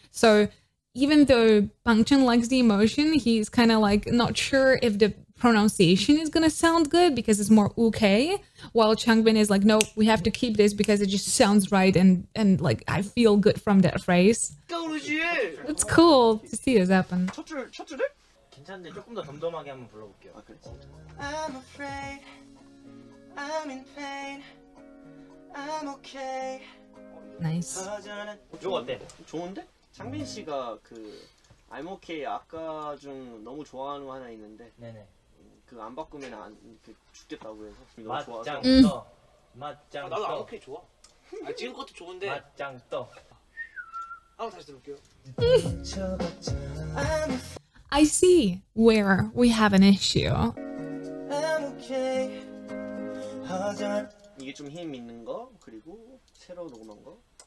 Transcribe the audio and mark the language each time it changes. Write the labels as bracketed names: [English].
[English] So even though Bangchan likes the emotion, he's kind of like not sure if the pronunciation is gonna sound good because it's more okay, while Changbin is like, no, we have to keep this because it just sounds right, and like I feel good from that phrase. It's cool to see this happen. [Korean] 첫 줄을? 괜찮은데 조금 더 덤덤하게 한번 불러볼게요. 아 그래? [English] I'm afraid. I'm in pain. I'm okay. Nice. [Korean] 이거 어때? 좋은데? 창빈 씨가 그 [English] I'm okay [Korean] 아까 중 너무 좋아하는 거 하나 있는데 네네. 그 안 바꾸면 안 죽겠다고 해서 너무 좋아서. 맞짱 떠. 맞짱 떠. 나도 [English] I'm okay [Korean] 좋아. 지금 것도 좋은데. 맞짱 떠. 다시 들을게요. [English] I see where we have an issue. I'm okay. [Korean] 이게 좀 힘 있는 거, 그리고 새로 녹음한 거.